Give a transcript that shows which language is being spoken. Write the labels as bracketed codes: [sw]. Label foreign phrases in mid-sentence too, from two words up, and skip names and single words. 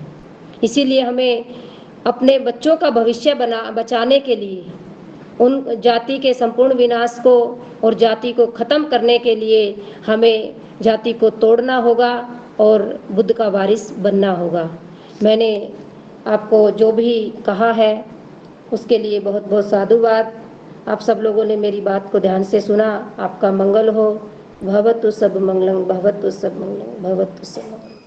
[hi] इसीलिए हमें अपने बच्चों का भविष्य बचाने के लिए उन जाति के संपूर्ण विनाश को और जाति को ख़त्म करने के लिए हमें जाति को तोड़ना होगा और बुद्ध का वारिस बनना होगा। मैंने आपको जो भी कहा है उसके लिए बहुत बहुत साधुवाद। आप सब लोगों ने मेरी बात को ध्यान से सुना। आपका मंगल हो। [pi] भवतु सब मंगलम, भवतु सब मंगलम, भवतु सब मंगलम।